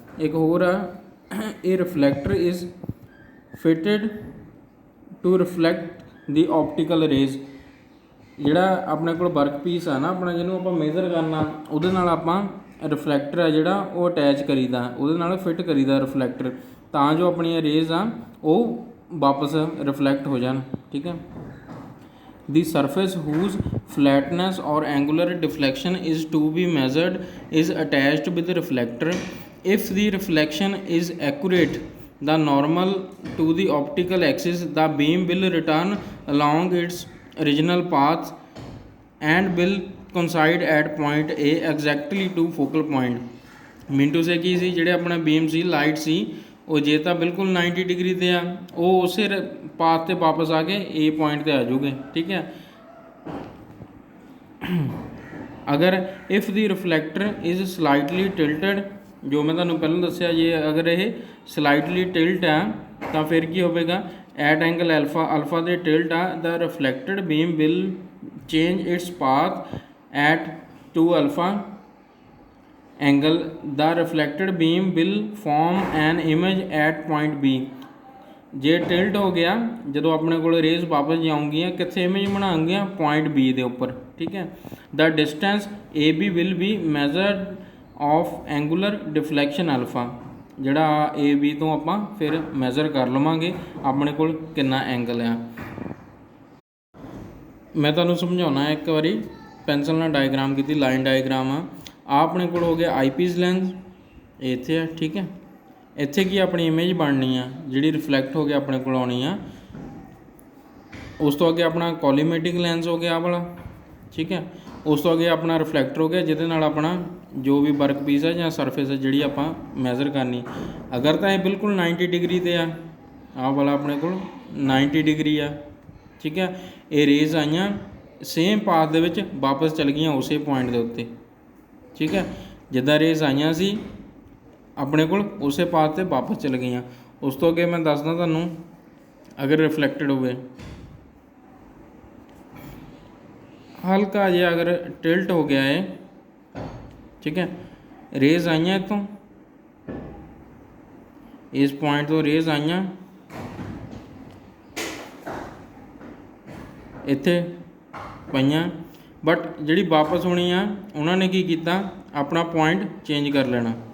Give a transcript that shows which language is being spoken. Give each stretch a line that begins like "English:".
Punjabi: ਇੱਕ ਹੋਰ ਆ, ਇਹ
English: Reflector is fitted to reflect the optical rays.
Punjabi: ਜਿਹੜਾ ਆਪਣੇ ਕੋਲ ਵਰਕ ਪੀਸ ਆ ਨਾ ਆਪਣਾ, ਜਿਹਨੂੰ ਆਪਾਂ ਮੇਜ਼ਰ ਕਰਨਾ, ਉਹਦੇ ਨਾਲ ਆਪਾਂ ਰਿਫਲੈਕਟਰ ਆ ਜਿਹੜਾ ਉਹ ਅਟੈਚ ਕਰੀਦਾ, ਉਹਦੇ ਨਾਲ ਫਿੱਟ ਕਰੀਦਾ ਰਿਫਲੈਕਟਰ, ਤਾਂ ਜੋ ਆਪਣੀਆਂ ਰੇਜ਼ ਆ ਉਹ ਵਾਪਸ ਰਿਫਲੈਕਟ ਹੋ ਜਾਣ।
English: ਠੀਕ ਹੈ, the surface whose flatness or angular deflection is to be measured is attached with the reflector. If the reflection is accurate, the normal to the optical axis, the beam will return along its original path and will coincide at point A exactly to focal point.
Punjabi: Mintu ਸੇ ਕੀ ਸੀ, ਜਿਹੜੇ ਆਪਣਾ ਬੀਮ ਸੀ, light ਸੀ, ਉਹ ਜੇ ਤਾਂ ਬਿਲਕੁਲ 90 degree 'ਤੇ ਆ, ਉਹ ਉਸੇ ਪਾਥ 'ਤੇ ਵਾਪਸ ਆ ਕੇ ਏ ਪੁਆਇੰਟ 'ਤੇ ਆ ਜਾਊਗੇ। ਠੀਕ ਹੈ, ਅਗਰ
English: if the reflector is slightly tilted,
Punjabi: ਜੋ ਮੈਂ ਤੁਹਾਨੂੰ ਪਹਿਲਾਂ ਦੱਸਿਆ, ਜੇ ਅਗਰ ਇਹ ਸਲਾਈਟਲੀ ਟਿਲਟ ਆ ਤਾਂ ਫਿਰ ਕੀ ਹੋਵੇਗਾ, ਐਟ ਐਂਗਲ ਅਲਫਾ ਦੇ ਟਿਲਟ ਆ,
English: The reflected beam will change its path at 2 alpha angle. The reflected beam will form an image at point B.
Punjabi: ਜੇ ਟਿਲਟ ਹੋ ਗਿਆ, ਜਦੋਂ ਆਪਣੇ ਕੋਲ ਰੇਜ਼ ਵਾਪਸ ਜਾਊਂਗੀਆਂ ਕਿੱਥੇ ਇਮੇਜ ਬਣਾਉਣਗੀਆਂ, ਪੁਆਇੰਟ ਬੀ ਦੇ ਉੱਪਰ।
English: ਠੀਕ ਹੈ, the distance A B will be measured of angular deflection alpha.
Punjabi: ਜਿਹੜਾ ए बी तो ਆਪਾਂ ਫਿਰ ਮੈਜ਼ਰ ਕਰ ਲਵਾਂਗੇ ਆਪਣੇ ਕੋਲ ਕਿੰਨਾ ਐਂਗਲ ਆ। मैं ਤੁਹਾਨੂੰ ਸਮਝਾਉਣਾ ਇੱਕ ਵਾਰੀ, ਪੈਨਸਲ ਨਾਲ ਡਾਇਗਰਾਮ ਕੀਤੀ, ਲਾਈਨ ਡਾਇਗਰਾਮ ਆ ਆਪਣੇ ਕੋਲ ਹੋ ਗਿਆ आई पीस ਲੈਂਸ ਇੱਥੇ ਆ, ਠੀਕ ਹੈ। ਇੱਥੇ ਕੀ ਆਪਣੀ ਇਮੇਜ ਬਣਨੀ ਆ ਜਿਹੜੀ ਰਿਫਲੈਕਟ ਹੋ ਕੇ ਆਪਣੇ ਕੋਲ ਆਉਣੀ ਆ। ਉਸ ਤੋਂ ਅੱਗੇ ਆਪਣਾ ਕੋਲੀਮੈਟਿਕ ਲੈਂਸ ਹੋ ਗਿਆ ਆਹ ਵਾਲਾ, ਠੀਕ ਹੈ। ਉਸ ਤੋਂ ਅੱਗੇ ਆਪਣਾ ਰਿਫਲੈਕਟਰ ਹੋ ਗਿਆ ਜਿਹਦੇ ਨਾਲ ਆਪਣਾ ਜੋ ਵੀ ਵਰਕ ਪੀਸ ਹੈ ਜਾਂ ਸਰਫੇਸ ਹੈ ਜਿਹੜੀ ਆਪਾਂ ਮੈਜ਼ਰ ਕਰਨੀ। ਅਗਰ ਤਾਂ ਇਹ ਬਿਲਕੁਲ 90 ਡਿਗਰੀ 'ਤੇ ਆ, ਆਹ ਵਾਲਾ ਆਪਣੇ ਕੋਲ 90 ਡਿਗਰੀ ਆ, ਠੀਕ ਹੈ। ਇਹ ਰੇਜ਼ ਆਈਆਂ ਸੇਮ ਪਾਥ ਦੇ ਵਿੱਚ ਵਾਪਸ ਚਲ ਗਈਆਂ ਉਸੇ ਪੁਆਇੰਟ ਦੇ ਉੱਤੇ, ਠੀਕ ਹੈ। ਜਿੱਦਾਂ ਰੇਜ਼ ਆਈਆਂ ਸੀ ਆਪਣੇ ਕੋਲ ਉਸੇ ਪਾਥ 'ਤੇ ਵਾਪਸ ਚਲ ਗਈਆਂ। ਉਸ ਤੋਂ ਅੱਗੇ ਮੈਂ ਦੱਸਦਾ ਤੁਹਾਨੂੰ, ਅਗਰ ਰਿਫਲੈਕਟਡ ਹੋਵੇ ਹਲਕਾ ਜਿਹਾ ਅਗਰ ਟਿਲਟ ਹੋ ਗਿਆ ਹੈ, ठीक है, रेज आईयां इतों इस पॉइंट तो रेज आईयां इत्थे पईयां, बट जिहड़ी वापस होनी आ उन्होंने की कीता अपना पॉइंट चेंज कर लेना।